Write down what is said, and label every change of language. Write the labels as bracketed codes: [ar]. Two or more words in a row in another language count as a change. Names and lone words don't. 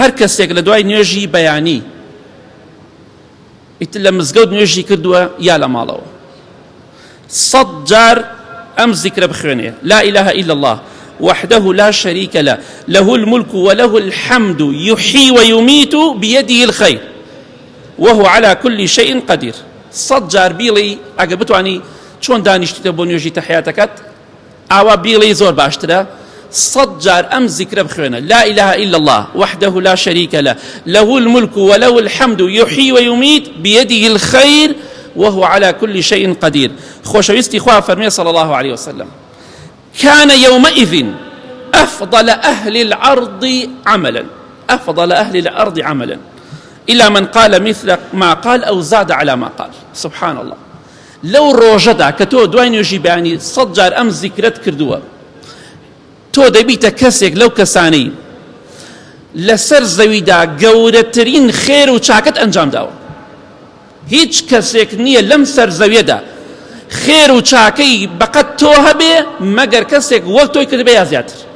[ckb] هەر کەسێک لە دوای نوێژی بەیانی ئیتر لە مزگەوت نوێژی کردووە یا لە ماڵەوە 100 جار ئەم زیکرە بخوێنێ لا [ar] إله إلا الله وحده لا شريك له له الملك وله الحمد يحيي ويميت بيده الخير وهو على كل شيء قدير [ckb] 100 جار بیڵی ئەگە بتوانی چۆن دانیشتیتە بۆ نوێژی تەحیاتەکەت ئاوا بیڵی زۆر باشترە 100 جار ئەم زیکرە بخوێنە [ar] لا إله إلا الله وحده لا شريك له له الملك وله الحمد يحيي ويميت بيده الخير وهو على كل شيء قدير. [ckb] خۆشەویستی خوا فەرمێ [ar] صلى الله عليه وسلم كان يومئذ أفضل أهل الأرض عملا إلا من قال مثل ما قال أو زاد على ما قال. سبحان الله. [ckb] لو ڕۆژەدا کە تۆ دوای نوێژی بەیانی 100 جار ئەم زیکرەت کردووە تۆ دەبیتە کەسێک لەو کەسانەی لەسەر زەویدا گەورەترین خێر و چاکەت ئەنجام داوە. هیچ کەسێک نییە لەم سەر زەویەدا خێر و چاکەی بەقەت تۆ هەبێ مەگەر کەسێک وەک تۆی کردبێ یا زیاتر.